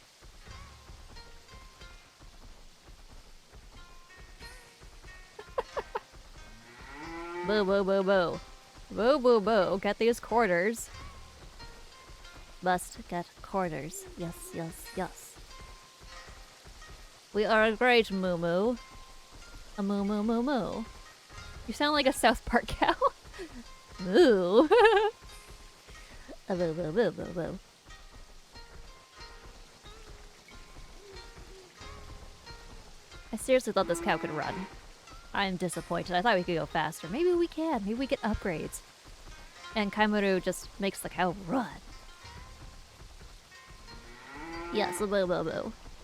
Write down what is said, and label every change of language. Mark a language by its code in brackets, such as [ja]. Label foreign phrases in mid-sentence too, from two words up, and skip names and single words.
[en] Boo, boo, boo, boo. Boo, boo, boo. Get these quarters. Must get quarters. Yes, yes, yes. We are a great moo moo. A moo moo moo moo. You sound like a South Park cow. Moo. A boo boo boo boo boo. I seriously thought this cow could run. I am disappointed. I thought we could go faster. Maybe we can. Maybe we get upgrades. And Kaimuru just makes the cow run. Yes, a boo boo boo.